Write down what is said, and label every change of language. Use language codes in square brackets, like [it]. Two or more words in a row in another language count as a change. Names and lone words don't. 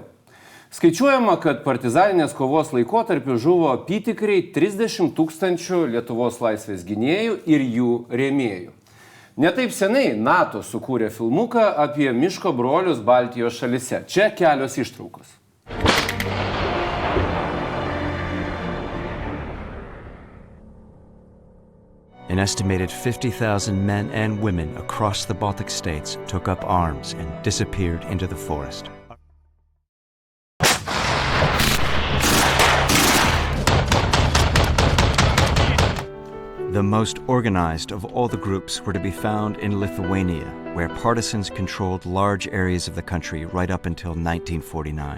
[lt] Skaičiuojama, kad partizaninės kovos laikotarpiu žuvo apytikriai 30 000 Lietuvos laisvės gynėjų ir jų rėmėjų. Netaip seniai NATO sukūrė filmuką apie miško brolius Baltijos šalyse. Čia kelios ištraukos. [en] An estimated 50,000 men and women across the Baltic states took up arms and disappeared into the forest. The most organized of all the groups were to be found in Lithuania, where partisans controlled large areas of the country right up until 1949.